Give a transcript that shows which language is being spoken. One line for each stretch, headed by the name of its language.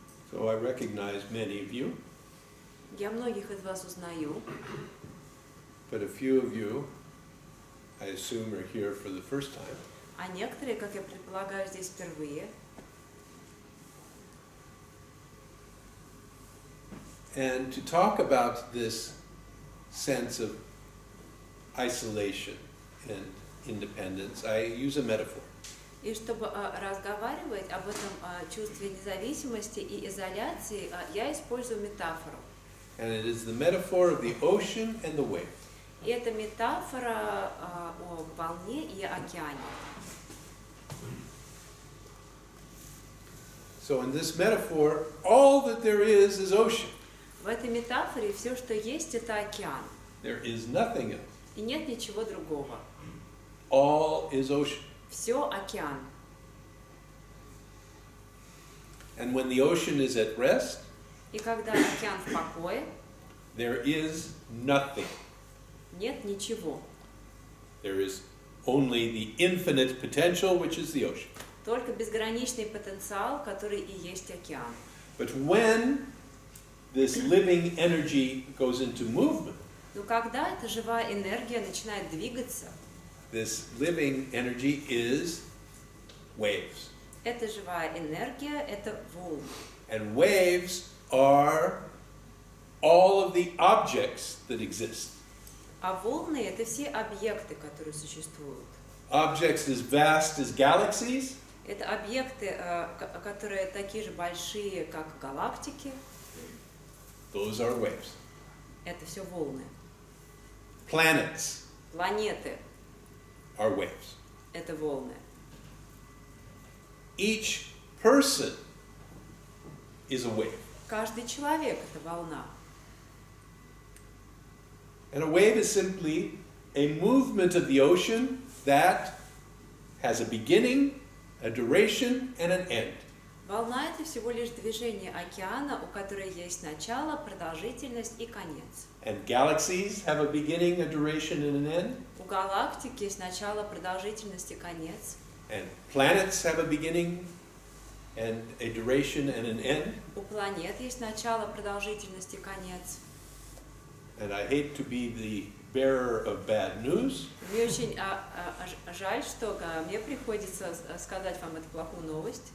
English: So I recognize many of you,
Russian: Я многих из вас узнаю,
English: but a few of you, I assume, are here for the first time.
Russian: а некоторые, как я предполагаю, здесь впервые.
English: And to talk about this sense of isolation and independence, I use a metaphor.
Russian: И чтобы разговаривать об этом чувстве независимости и изоляции, я использую метафору.
English: And it is the metaphor of the ocean and the wave.
Russian: И это метафора о волне и океане.
English: So in this metaphor, all that there is ocean.
Russian: В этой метафоре все, что есть, это океан.
English: There is nothing else.
Russian: И нет ничего другого.
English: All is ocean.
Russian: Все океан.
English: And when the ocean is at rest,
Russian: И когда океан в покое,
English: there is nothing.
Russian: нет ничего.
English: There is only the infinite potential, which is the ocean.
Russian: Только безграничный потенциал, который и есть океан.
English: But when this living energy goes into movement,
Russian: Но когда эта живая энергия начинает двигаться,
English: this living energy is waves.
Russian: эта живая энергия – это волны.
English: And waves are all of the objects that exist.
Russian: А волны – это все объекты, которые существуют.
English: Objects as vast as galaxies,
Russian: Это объекты, которые такие же большие, как галактики.
English: those are waves.
Russian: Это все волны.
English: Planets
Russian: Планеты
English: are waves.
Russian: – это волны.
English: Each person is a wave.
Russian: Каждый человек – это волна.
English: And a wave is simply a movement of the ocean that has a beginning, a duration, and an end.
Russian: Волна – это всего лишь движение океана, у которой есть начало, продолжительность и конец.
English: And galaxies have a beginning, a duration, and an end.
Russian: У галактик есть начало, продолжительность и конец.
English: And planets have a beginning, and a duration, and an end.
Russian: У планет есть начало, продолжительность и конец.
English: And I hate to be the bearer of bad news,
Russian: Мне очень жаль, что мне приходится сказать вам эту плохую новость.